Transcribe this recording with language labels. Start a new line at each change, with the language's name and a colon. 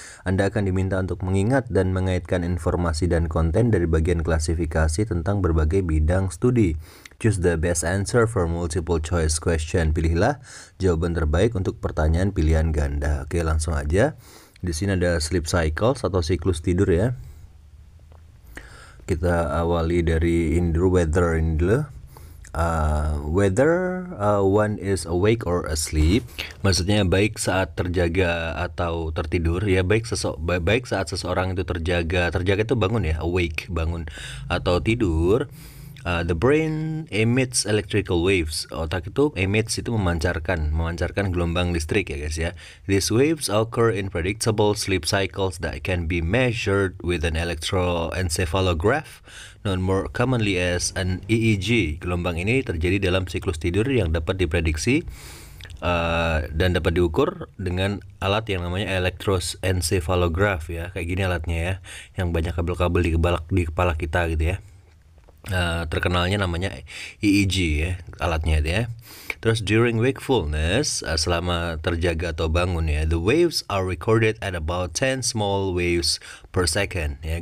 Indonesian: Anda akan diminta untuk mengingat dan mengaitkan informasi dan konten dari bagian klasifikasi tentang berbagai bidang studi.
English: Choose the best answer for multiple choice question.
Indonesian: Pilihlah jawaban terbaik untuk pertanyaan pilihan ganda. Oke, langsung aja. Di sini ada sleep cycles atau siklus tidur ya. Kita awali dari weather ini dulu.
English: Whether one is awake or asleep,
Indonesian: maksudnya baik saat terjaga atau tertidur ya, baik saat seseorang itu terjaga itu bangun ya, awake bangun, atau tidur.
English: The brain emits electrical waves.
Indonesian: Otak itu emits itu memancarkan gelombang listrik ya guys ya.
English: These waves occur in predictable sleep cycles that can be measured with an electroencephalograph, known more commonly as an EEG.
Indonesian: Gelombang ini terjadi dalam siklus tidur yang dapat diprediksi dan dapat diukur dengan alat yang namanya electroencephalograph ya. Kayak gini alatnya ya, yang banyak kabel-kabel di kepala kita gitu ya. Terkenalnya namanya EEG ya, alatnya itu ya.
English: Terus during wakefulness,
Indonesian: selama terjaga atau bangun ya,
English: the waves are recorded at about 10 small waves per second ya.